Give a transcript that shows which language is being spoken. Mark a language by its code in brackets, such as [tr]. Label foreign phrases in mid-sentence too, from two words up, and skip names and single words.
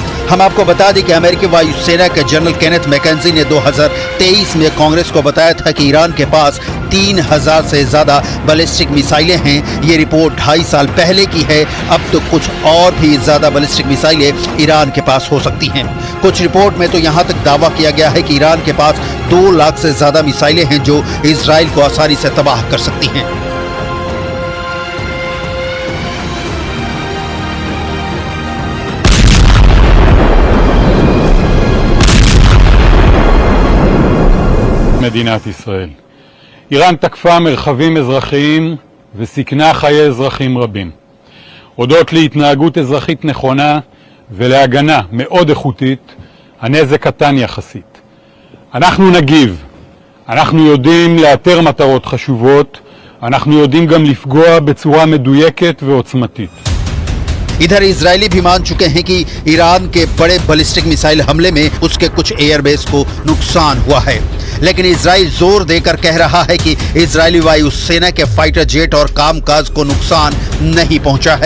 [hi] हम आपको बता दें कि अमेरिकी वायुसेना के जनरल केनेथ मैकेंजी ने 2023 में कांग्रेस को बताया था कि ईरान के पास 3000 से ज्यादा [en] ballistic missiles [hi] हैं। ये रिपोर्ट 2.5 साल पहले की है। अब तो कुछ और भी ज्यादा [en] ballistic missiles [hi] ईरान के पास हो सकती हैं। कुछ रिपोर्ट में तो यहां तक दावा किया गया है कि ईरान के पास 2 लाख से ज्यादा मिसाइलें हैं जो इजराइल को आसानी से तबाह कर सकती हैं। [he] מדינת ישראל. איראן תקפה מרחבים אזרחיים וסיכנה חיי אזרחים רבים. הודות להתנהגות אזרחית נכונה ולהגנה מאוד איכותית, הנזק קטן יחסית. אנחנו נגיב. אנחנו יודעים לאתר מטרות חשובות, אנחנו יודעים גם לפגוע בצורה מדויקת ועוצמתית. [hi] इधर इजरायली भी मान चुके हैं कि ईरान के बड़े [en] ballistic missile [hi] हमले में उसके कुछ एयरबेस को नुकसान हुआ है, लेकिन इजराइल जोर देकर कह रहा है कि इजरायली वायुसेना के [en] fighter jet [hi] और कामकाज को नुकसान नहीं पहुंचा है।